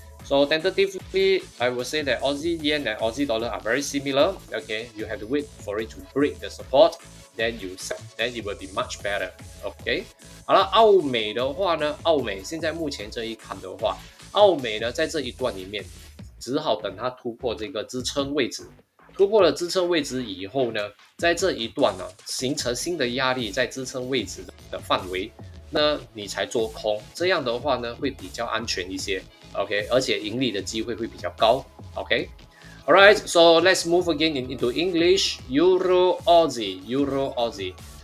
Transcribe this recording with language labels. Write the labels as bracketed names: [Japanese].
[English] So tentatively, I would say that Aussie yen and Aussie dollar are very similar. Okay, you have to wait for it to break the support, then you sell. Then it will be much better. Okay. [Chinese] 好了，澳美的话呢，澳美现在目前这一看的话。澳美呢，在这一段里面，只好等它突破这个支撑位置，突破了支撑位置以后呢，在这一段呢，形成新的压力在支撑位置的范围，那你才做空，这样的话呢，会比较安全一些 ，OK， 而且盈利的机会会比较高 ，OK。 [English] All right, so let's move again into English. Euro Aussie, Euro Aussie.